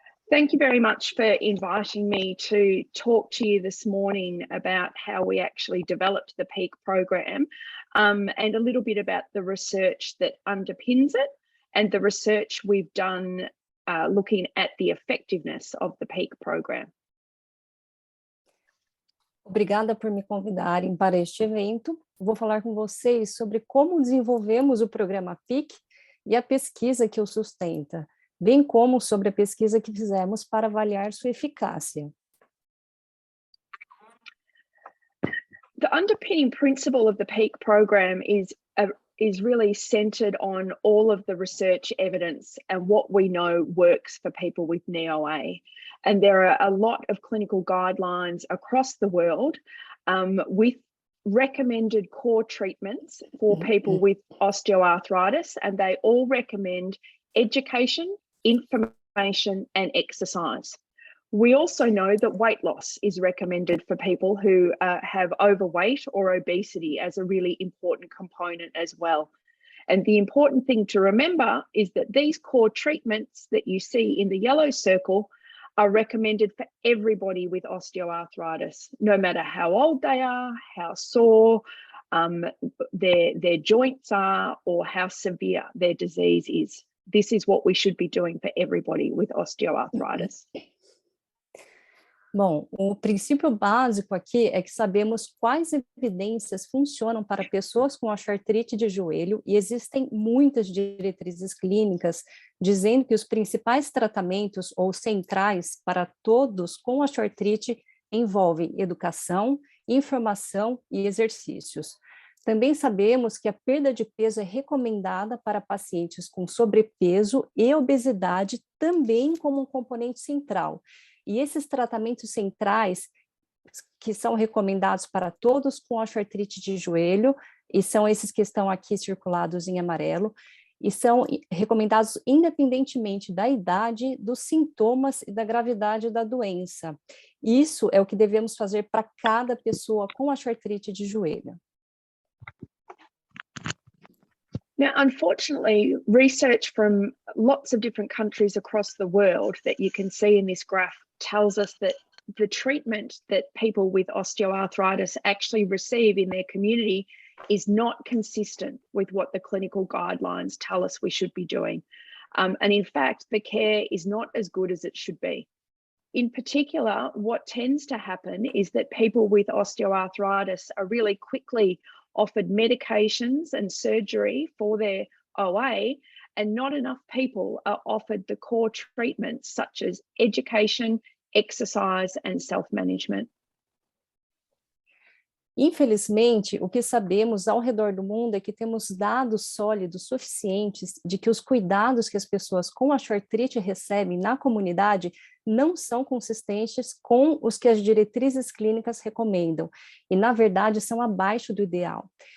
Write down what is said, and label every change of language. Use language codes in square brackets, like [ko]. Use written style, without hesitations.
[en] Thank you very much for inviting me to talk to you this morning about how we actually developed the PEAK program, and a little bit about the research that underpins it and the research we've done looking at the effectiveness of the PEAK program. [pt] Obrigada por me convidarem para este evento. Vou falar com vocês sobre como desenvolvemos o programa PEAK e a pesquisa que o sustenta, bem como sobre a pesquisa que fizemos para avaliar sua eficácia. [en] The underpinning principle of the PEAK program is really centered on all of the research evidence and what we know works for people with NeoA. And there are a lot of clinical guidelines across the world with recommended core treatments for people with osteoarthritis, and they all recommend education, information, and exercise. We also know that weight loss is recommended for people who have overweight or obesity as a really important component as well. And the important thing to remember is that these core treatments that you see in the yellow circle are recommended for everybody with osteoarthritis, no matter how old they are, how sore their joints are, or how severe their disease is. This is what we should be doing for everybody with osteoarthritis. [pt] Bom, o princípio básico aqui é que sabemos quais evidências funcionam para pessoas com osteoartrite de joelho e existem muitas diretrizes clínicas dizendo que os principais tratamentos ou centrais para todos com osteoartrite envolvem educação, informação e exercícios. Também sabemos que a perda de peso é recomendada para pacientes com sobrepeso e obesidade também como um componente central. E esses tratamentos centrais, que são recomendados para todos com osteoartrite de joelho, e são esses que estão aqui circulados em amarelo, e são recomendados independentemente da idade, dos sintomas e da gravidade da doença. Isso é o que devemos fazer para cada pessoa com osteoartrite de joelho. [en] Now, unfortunately, research from lots of different countries across the world that you can see in this graph tells us that the treatment that people with osteoarthritis actually receive in their community is not consistent with what the clinical guidelines tell us we should be doing. And in fact, the care is not as good as it should be. In particular, what tends to happen is that people with osteoarthritis are really quickly offered medications and surgery for their OA, and not enough people are offered the core treatments such as education, exercise, and self-management. [pt] Infelizmente, o que sabemos ao redor do mundo é que temos dados sólidos suficientes de que os cuidados que as pessoas com osteoartrite recebem na comunidade não são consistentes com os que as diretrizes clínicas recomendam, e, na verdade, são abaixo do ideal.